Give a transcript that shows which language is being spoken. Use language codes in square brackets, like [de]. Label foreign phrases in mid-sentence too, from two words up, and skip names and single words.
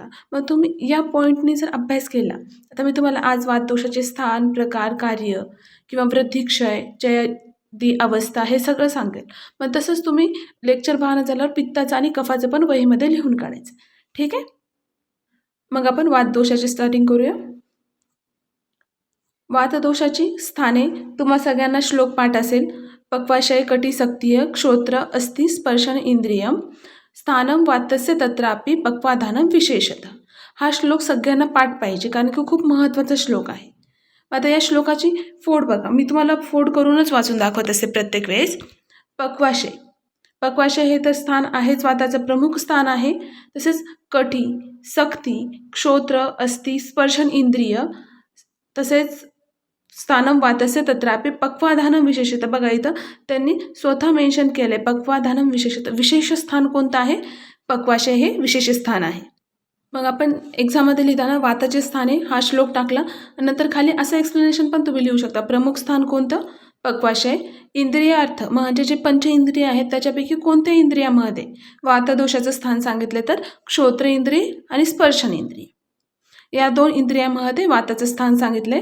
[mr] मग तुम्ही या पॉईंटनी जर अभ्यास केला, आता मी तुम्हाला आज वातदोषाचे स्थान, प्रकार, कार्य किंवा वृद्धी, क्षय, जयदी अवस्था हे सगळं सांगेल. मग तसंच तुम्ही लेक्चर पाहणं झाल्यावर पित्ताचं आणि कफाचं पण वहीमध्ये लिहून काढायचं. ठीक आहे. मग आपण वातदोषाची स्टार्टिंग करूया. वातदोषाची स्थाने तुम्हा सगळ्यांना श्लोक पाठ असेल. [sa] पक्वाशय कटी सक्तीय क्षोत्र अस्ति स्पर्शन इंद्रियम स्थानम वातस्य तत्रापि पक्वाधानम विशेषतः. [mr] हा श्लोक सगळ्यांना पाठ पाहिजे, कारण की खूप महत्त्वाचा श्लोक आहे. आता या श्लोकाची फोड बघा, मी तुम्हाला फोड करूनच वाचून दाखवत असते प्रत्येक वेळेस. पक्वाशय, पक्वाशय हे तर स्थान आहेच, वाताचं प्रमुख स्थान आहे. तसेच कटी, सक्ती, क्षोत्र, अस्ति, स्पर्शन इंद्रिय, तसेच [sa] स्थानम वातस्य तत्रापि पक्वाधानम विशेषतः. [mr] बघा इथं त्यांनी स्वतः मेन्शन केलं आहे [sa] पक्वाधानम विशेषतः. [mr] विशेष स्थान कोणतं आहे? पक्वाशय हे विशेष स्थान आहे. मग आपण एक्झाममध्ये लिहिताना वाताचे स्थाने हा श्लोक टाकला, नंतर खाली असं एक्सप्लेनेशन पण तुम्ही लिहू शकता. प्रमुख स्थान कोणतं? पक्वाशय. इंद्रिय अर्थ म्हणजे जे पंच इंद्रिय आहेत त्याच्यापैकी कोणत्या इंद्रियामध्ये वातदोषाचं स्थान सांगितले, तर क्षोत्र इंद्रिय आणि स्पर्शन इंद्रिय, या 2 इंद्रियामध्ये वाताचं स्थान सांगितलंय.